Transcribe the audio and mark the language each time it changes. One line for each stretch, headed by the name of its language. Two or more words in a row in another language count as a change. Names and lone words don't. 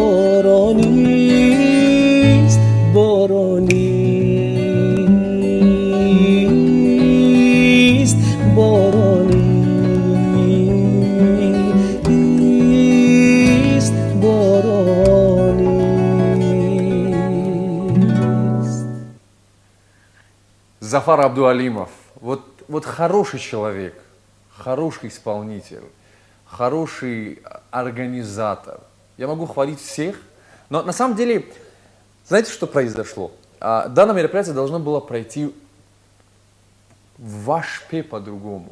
Tajik: بارانی است بارانی است بارانی است بارانی
Russian: Зафар Абдуалимов. Вот хороший человек, хороший исполнитель, хороший организатор. Я могу хвалить всех, но на самом деле, знаете, что произошло? Данное мероприятие должно было пройти в Ашпе по-другому.